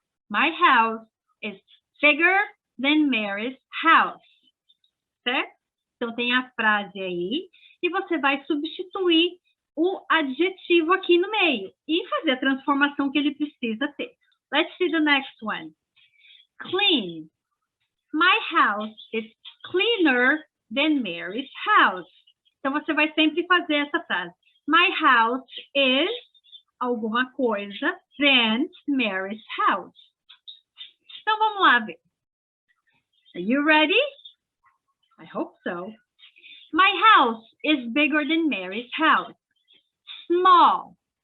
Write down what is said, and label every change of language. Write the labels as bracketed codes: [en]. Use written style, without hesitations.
[en] My house is bigger than Mary's house. [pt] Certo? Então, tem a frase aí e você vai substituir o adjetivo aqui no meio e fazer a transformação que ele precisa ter. [en] Let's see the next one. Clean. My house is cleaner than Mary's house. [pt] Então, você vai sempre fazer essa frase. [en] My house is [pt] alguma coisa [en] than Mary's house. [pt] Então, vamos lá ver. [en] Are you ready? I hope so. My house is bigger than Mary's house. Small.